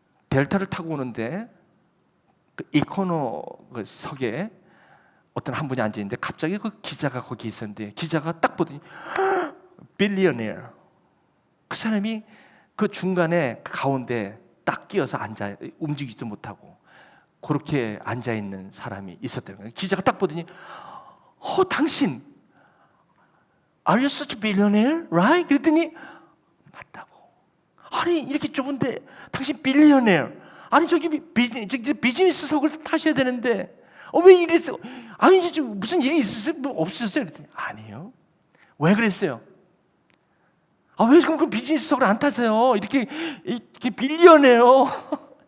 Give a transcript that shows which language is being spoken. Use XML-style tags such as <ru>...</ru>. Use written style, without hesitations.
<ko>델타를 타고 오는데 그 이코노석에 어떤 한 분이 앉아 있는데 갑자기 그 기자가 거기 있었는데 기자가 딱 보더니 빌리어네어. 그 사람이 그 중간에 그 가운데 딱 끼어서 앉아 움직이지도 못하고 그렇게 앉아 있는 사람이 있었다는 거예요. 기자가 딱 보더니 당신</ko> <en>Are you such a billionaire? Right?</en> <ko>그랬더니 맞다고. 아니 이렇게 좁은데 당신 빌리어네어. 아니 저기 비즈니스석을 타셔야 되는데 왜 이랬어? 아니 이제 무슨 일이 있었어요? 뭐 없었어요? 그랬더니 아니요. 왜 그랬어요? 왜 지금 그 비즈니스석을 안 타세요? 이렇게 빌리어네요.</ko>